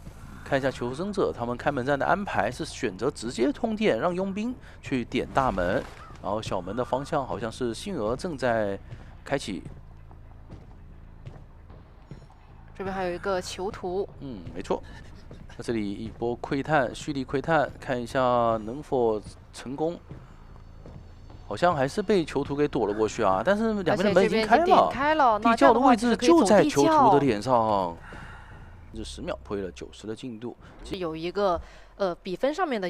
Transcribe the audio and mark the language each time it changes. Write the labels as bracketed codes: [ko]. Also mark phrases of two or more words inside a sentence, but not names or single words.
[zh] 看一下求生者他們開門戰的安排，是選擇直接通電，讓傭兵去點大門。然後小門的方向好像是星娥正在開啟。這邊還有一個囚徒。沒錯。那這裡一波窺探，蓄力窺探，看一下能否成功。好像還是被囚徒給躲了過去啊！但是两邊的門已經開了，地窖的位置就在囚徒的臉上。这10秒推了90的进度，有一个比分上面的